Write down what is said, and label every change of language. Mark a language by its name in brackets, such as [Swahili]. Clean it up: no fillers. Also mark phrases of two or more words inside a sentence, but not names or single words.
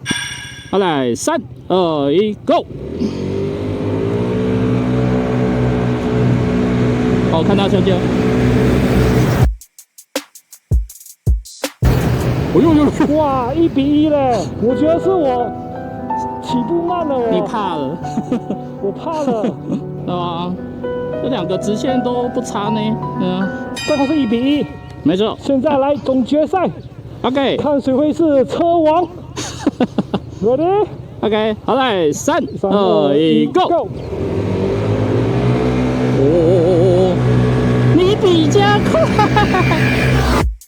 [Chinese] 好來，3、2、1，Go！ 好，看到胸肩。哇，1比1嘞！我覺得是我起步慢了。你怕了？我怕了。对啊，這兩個直線都不差呢。最後是1比1。沒錯。現在來總決賽，OK，看誰會是車王。Ready？ OK， 好來，3、2、1，Go！哦，你比較快。